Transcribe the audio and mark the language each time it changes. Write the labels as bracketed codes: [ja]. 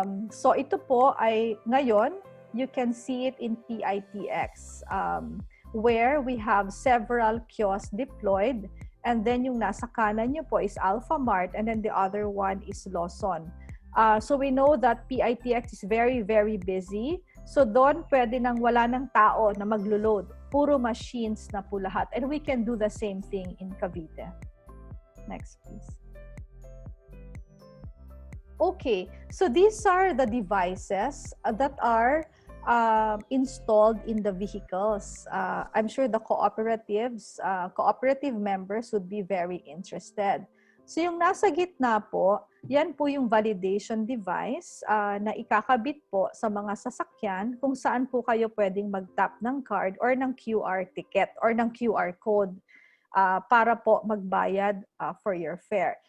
[tl] So ito po ay ngayon, [en] you can see it in PITX where we have several kiosks deployed, and then [tl] yung nasa kanan nyo po [en] is Alpha Mart, and then the other one is Lawson. So we know that PITX is very, very busy. [tl] So doon pwede nang wala ng tao na maglo-load. Puro machines na po lahat. [en] And we can do the same thing in Cavite. Next, please. Okay, so these are the devices that are installed in the vehicles. I'm sure the cooperatives, cooperative members would be very interested. [tl] So yung nasa gitna po, yan po yung validation device na ikakabit po sa mga sasakyan kung saan po kayo pwedeng mag-tap ng card or ng QR ticket or ng QR code para po magbayad [en] for your fare.